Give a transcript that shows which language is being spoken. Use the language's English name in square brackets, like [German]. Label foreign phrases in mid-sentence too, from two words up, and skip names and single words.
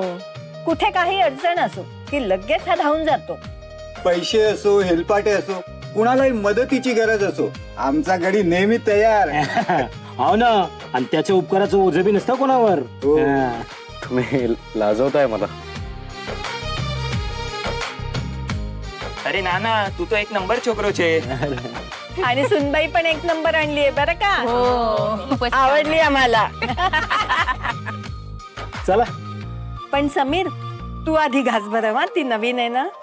[Marathi] कुठे काही अडचण असो की लगेच हा धावून जातो. पैसे असो, हेलपाटे असो, कुणालाही मदतीची गरज असो, आमचा गडी नेहमी तयार. हो ना. आणि त्याच्या उपकाराचं ओझं बी नसतं कोणावर. हो. तुम्ही लाजवताय मला. [Gujarati] અરે ના ના તું તો એક નંબર છોકરો છે. [Marathi] आणि सुनबाई पण एक नंबर आणलीये बरं का. आवडली आम्हाला. चला पण समीर तू आधी घास बरं हा, ती नवीन आहे ना.